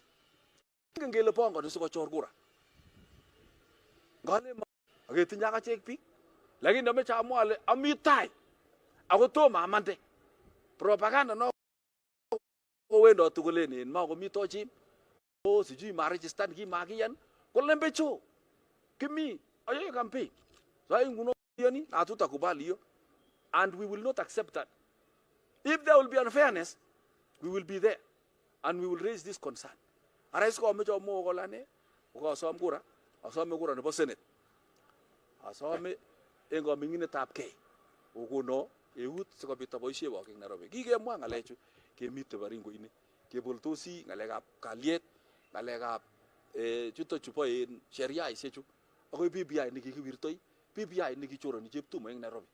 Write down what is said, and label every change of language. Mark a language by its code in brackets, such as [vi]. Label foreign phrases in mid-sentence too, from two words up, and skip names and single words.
[kln] Ingen kele pongoni sikochor kura. Ngale aketinye akachek biik, lakini ameche amwa ale ami tai ako tomo amande. Propaganda no kowendoti kolenen makomi Tochim, sijui maregistan kimakiyan, kolembecho kimi ayoe campaign. [sw] So nguno yani hatutakubali hiyo, [en] and we will not accept that. If there will be unfairness, we will be there and we will raise this concern. [kln] Arais ko ameche amwa kolane ko asom kura, asome kura nebo Senate. Asome eng kaminginetab kei okono eut sikobit aboisie wak eng Nairobi. Kikemwa ngalechu kemite Baringo ini, keboltosi ngalekab kalyet, ngalekab chuto chubo en sheria isiechu, akoi BBI nekikiwirtoi, BBI nekichoroni cheptumo eng Nairobi.